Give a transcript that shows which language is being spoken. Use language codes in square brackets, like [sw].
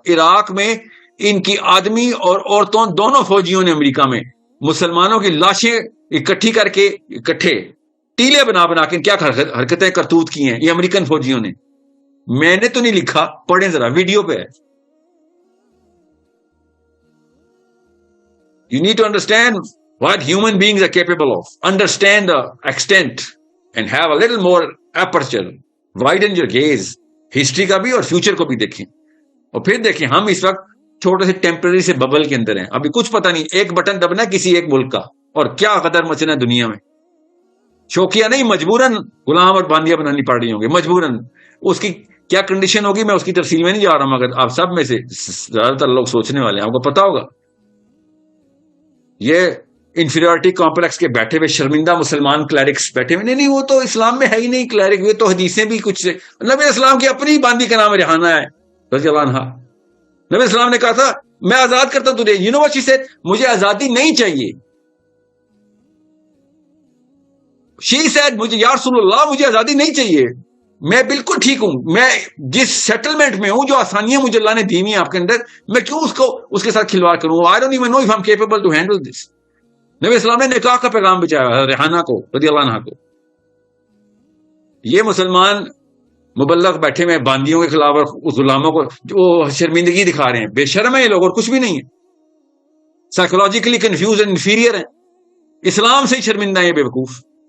[ur] عراق میں ان کی آدمی اور عورتوں دونوں فوجیوں نے امریکہ میں مسلمانوں کی لاشیں اکٹھی کر کے اکٹھے ٹیلے بنا بنا کے کیا حرکتیں کرتوت کی ہیں یہ امریکن فوجیوں نے. میں نے تو نہیں لکھا, پڑھیں ذرا, ویڈیو پہ ہے. [en] You need to understand what human beings are capable of. Understand the extent and have a little more aperture. Widen your gaze. [ur] History کا بھی اور future کو بھی دیکھیں. اور پھر دیکھیں ہم اس وقت چھوٹے سے ٹیمپرری سے ببل کے اندر ہیں. ابھی کچھ پتہ نہیں, ایک بٹن دبنا کسی ایک ملک کا اور کیا قدر مچنا دنیا میں. شوقیہ نہیں, مجبوراً غلام اور باندیاں بنانی پڑ رہی ہوں گی, مجبوراً. اس کی کیا کنڈیشن ہوگی میں اس کی تفصیل میں نہیں جا رہا ہوں, مگر آپ سب میں سے زیادہ تر لوگ سوچنے والے ہیں, آپ کو پتا ہوگا. یہ انفیریورٹی کمپلیکس کے بیٹھے ہوئے شرمندہ مسلمان کلیرکس بیٹھے ہوئے, نہیں وہ تو اسلام میں ہے ہی نہیں کلیرک, یہ تو حدیثیں بھی کچھ سے. نبی اسلام کی اپنی باندی کا نام ریحانہ ہے رضی اللہ عنہا. نبی اسلام نے کہا تھا میں آزاد کرتا ہوں تجھے. [en] you know what she said, [ur] مجھے آزادی نہیں چاہیے. [en] she said [ur] مجھے یا رسول اللہ مجھے آزادی نہیں چاہیے, میں بالکل ٹھیک ہوں, میں جس سیٹلمنٹ میں ہوں, جو آسانیاں مجھے اللہ نے دی ہوئی ہیں آپ کے اندر, میں کیوں اس کے ساتھ کھلواڑ کروں. [en] I don't even know if I'm capable to handle this. [ur] نبی اسلام نے نکاح کا پیغام بچایا ریحانہ کو رضی اللہ عنہ کو. یہ مسلمان مبلغ بیٹھے ہوئے باندیوں کے خلاف اور غلاموں کو جو شرمندگی دکھا رہے ہیں, بے شرم ہے یہ لوگ اور کچھ بھی نہیں ہے. [en] psychologically confused and inferior [ur] ہیں, اسلام سے ہی شرمندہ ہیں یہ بے وقوف.